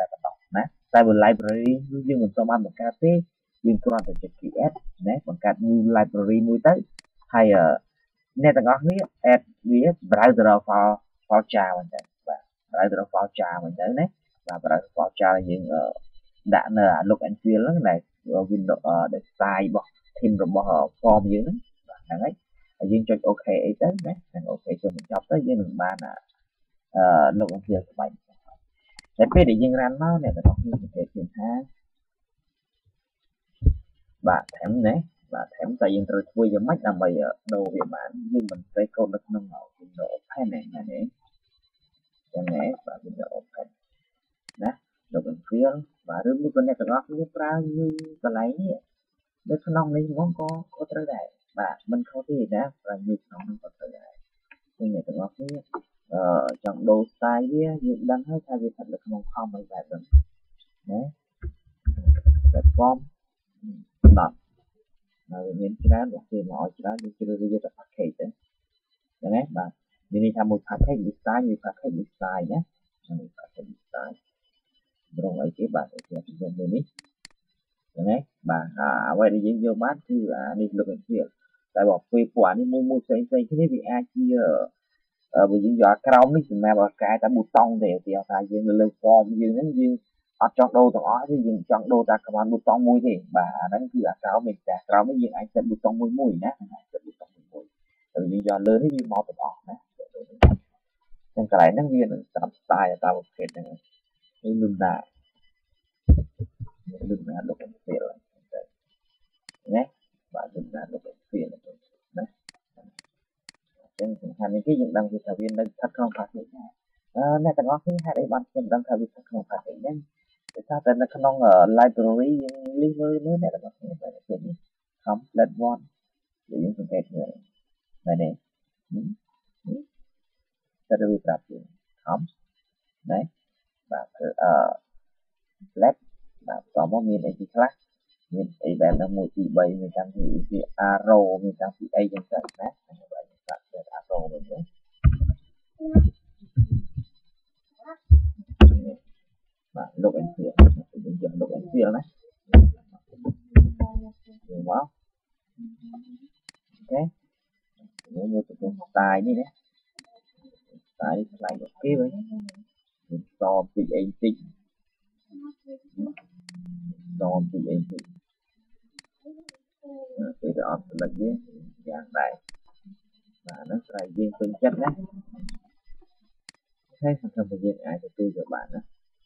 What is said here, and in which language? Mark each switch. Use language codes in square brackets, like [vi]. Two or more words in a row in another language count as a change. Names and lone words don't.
[km] ប៉ុណ្ណោះណាតែបើ library យើងមិនសូវបានបង្កើតទេយើងគ្រាន់តែចុច create ណាបង្កើត [en] new library [km] មួយទៅហើយអ្នកទាំងអស់គ្នា add វា browse ទៅដល់ [en] file jar [km] ហ្នឹងទៅបាទ browse ទៅដល់ [en] file jar [km] ហ្នឹងទៅណាបាទ [en] browse file jar [km] យើងដាក់នៅ [en] look and feel [km] ហ្នឹងដែល window ដែល style របស់ theme របស់ form យើងហ្នឹងបាទហ្នឹងហើយហើយយើងចុច OK អីទៅណាហ្នឹង OK ចុចបញ្ចប់ទៅយើងនឹងបាន [en] look and feel [km] ស្បែកតែពេលដែលយើង run មកអ្នកទាំងអស់គ្នាសង្កេតឃើញថា បាទថែមណាបាទថែមតែយើងត្រូវធ្វើយ៉ាងម៉េចដើម្បីដូរវាបានយើងមិនត្រូវកូដនៅក្នុង [en] window open [km] ណាណាចឹងណាបាទ [en] window open [km] ណា [en] look and feel [km] បាទឬមួយក៏អ្នកទាំងអស់គ្នាប្រើ new កន្លែងនេះនៅក្នុងនេះហ្មងក៏ត្រូវដែរបាទ មិនខុសទេណាប្រើ new ក្នុងនោះក៏ត្រូវដែរnhưngអ្នកទាំងអស់គ្នាចង់ដូរ style វាយើងដឹងហើយថាវាស្ថិតនៅក្នុង com ហើយបែបហ្នឹងណា platform 10ហើយវាមានច្រើនបើគេមកឲ្យ ច្រើនយើងជ្រើសរើសយកតែ package ទៅចឹងណាបាទមានន័យថាមួយ package មួយ style មួយ package មួយ style ណាមួយ package មួយ style ត្រង់អីគេបាទជាជំនួសមួយនេះចឹងណាបាទ អ្វីដែលយើងយកបានគឺអានេះ [en] look and feel [km] តែបើពេលពួកអានេះមួយផ្សេងគ្នាវាអាចជាបើយើងយកអាក្រោមនេះសម្រាប់ឲ្យកែតែប៊ូតុងទេឧទាហរណ៍ថាយើងនៅលើ form យើងហ្នឹងយើងអត់ចង់ដូរទាំងអស់ទេយើងចង់ដូរតែ command ប៊ូតុងមួយទេបាទអាហ្នឹងគឺអាក្រោមនេះតែក្រោមនេះយើងអាចសេតប៊ូតុងមួយណាសេតប៊ូតុងមួយតែយើងយកលើនេះវាមកទាំងអស់ណាចឹងកន្លែងហ្នឹងវានឹងតាម style តាមប្រភេទហ្នឹងនេះលំដា [en] look and feel [km] ណាបាទលំដា [en] look and feel [km] ណាចឹងសំខាន់នេះគេយើងដឹងពីថាវានៅស្ថិតក្នុង package ណាអ្នកទាំងអស់គ្នាហេតុអីបានខ្ញុំដឹងថាវាស្ថិតក្នុង package ហ្នឹងគឺថាតែនៅក្នុង library យើង list មើលអ្នកទាំងអស់គ្នាបែរទៅនេះ [en] complete one [km] យើងសង្កេតមើលមែនទេ តែវាប្រាប់យើង com ណាបាទflat បាទតមកមានអីខ្លះមានអីបែបហ្នឹង1 2 3មានតាំងពី arrow មានតាំងពីអីចឹងទៅណាបាទយើងដាក់ទៅ arrow វិញទៅ បាទ [en] look and feel [km] យើងយក [en] look and feel [km] ណាយើងមកអូខេយើងមើលទៅ style នេះណា style ឆ្លៃអូខេវិញយើងតបតិចអីតិច តបតិចអីតិចពេលទៅអត់ផ្លិចវាយ៉ាងដែរបាទហ្នឹងស្រ័យយើងពេញចិត្តណាអូខេសង្ឃឹមថាយើងអាចទទួលយកបានណា